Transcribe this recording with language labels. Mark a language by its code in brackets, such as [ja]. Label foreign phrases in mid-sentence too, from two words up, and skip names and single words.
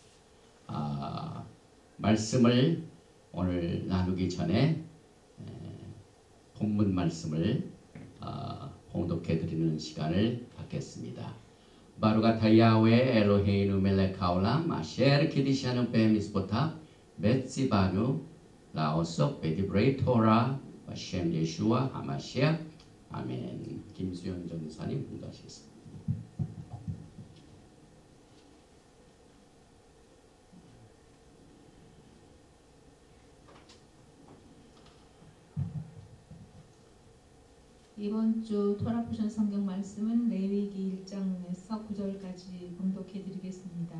[ko] 말씀을 오늘 나누기 전에 본문 말씀을 봉독해 드리는 시간을 갖겠습니다. [he] ברוך אתה יהוה אלוהינו מלך העולם אשר קידשנו במצוותיו וציוונו לעסוק בדברי תורה שם ישוע המשיח. [ko] 아멘. 김수영 전사님 공부하시겠습니다. 이번 주 [en] Torah portion [ko] 성경 말씀은 레위기 1장에서 9절까지 봉독해 드리겠습니다.